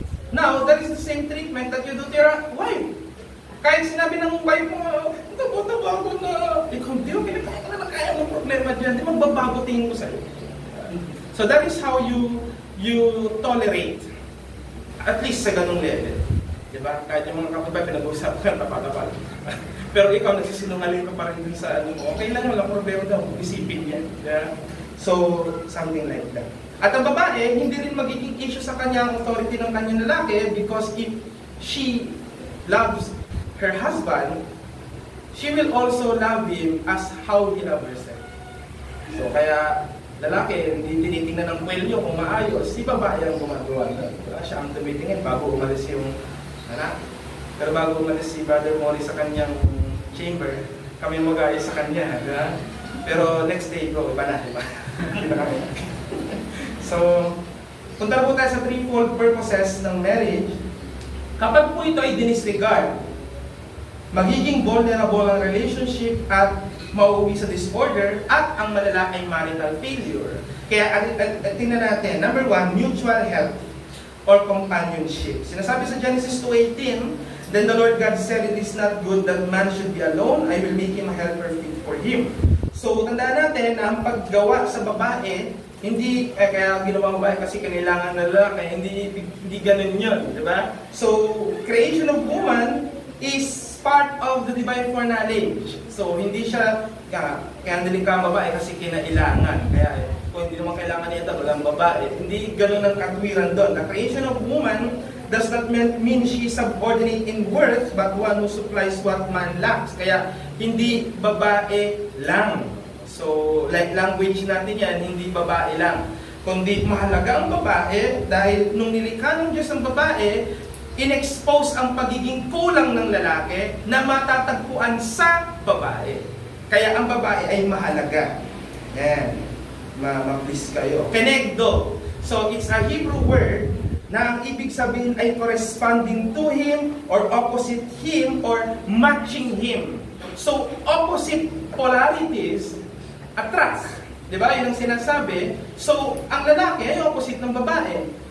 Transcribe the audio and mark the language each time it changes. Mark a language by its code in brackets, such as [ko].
[en] Now, that is the same treatment that you do to your wife. [tl] Kahit sinabi ng wife mo, tabo-tabo na, ikaw, di mo kinakain ka na kaya ng problema dyan, di magbabago tingin ko sa'yo. [en] So that is how you tolerate. [tl] At least sa ganung level. Diba? Kahit yung mga kapatid, pinag-uusapan, tapatapal. Pero ikaw, nagsisinungaling ka pa rin dun sa ano mo. Okay lang, walang problema daw. Isipin yan. Yeah? [en] So, something like that. [tl] At ang babae, hindi rin magiging issue sa kanya ang authority ng kanyang lalaki [en] because if she loves her husband, she will also love him as how he loves herself. [tl] So, kaya lalaki, hindi tinitingnan ng kwelyo kung maayos, si babae ang gumagawa. Siya ang tumitingin bago umalis yung anak. Pero bago umalis si Brother Mori sa kanyang chamber, kami mag-ayos sa kanya. Diba? Pero next day, bro, iba na, diba? So, punta po tayo sa threefold purposes ng marriage. Kapag po ito ay dinisregard, magiging vulnerable ang relationship at mauuwi sa disorder at ang malala ay marital failure. Kaya tingnan natin, number 1, mutual help or companionship. Sinasabi sa [en] Genesis 2:18, then the Lord God said, it is not good that man should be alone, I will make him a helper fit for him. [tl] So, tandaan natin na ang paggawa sa babae, hindi, kaya ginawa babae kasi kailangan na lalaki, hindi ganun yun, di ba? [en] So, creation of woman is part of the divine foreknowledge. [tl] So, hindi siya, kaya hindi ka babae kasi kinailangan. Kaya, kung hindi naman kailangan niya walang babae, hindi ganun ang katwiran doon. [en] The creation of woman does not mean she is subordinate in worth, but one who supplies what man lacks. [tl] Kaya, hindi babae lang. So, like language natin yan, hindi babae lang. Kundi mahalaga ang babae dahil nung nilikha ng Diyos ang babae, in-expose ang pagiging kulang ng lalaki na matatagpuan sa babae. Kaya ang babae ay mahalaga. Yan. Ma-please kayo. Kenegdo. [en] So, it's a Hebrew word [tl] na ang ibig sabihin ay [en] corresponding to him or opposite him or matching him. So, opposite polarities attract. [tl] Diba? Yun ang sinasabi. So, ang lalaki ay opposite ng babae.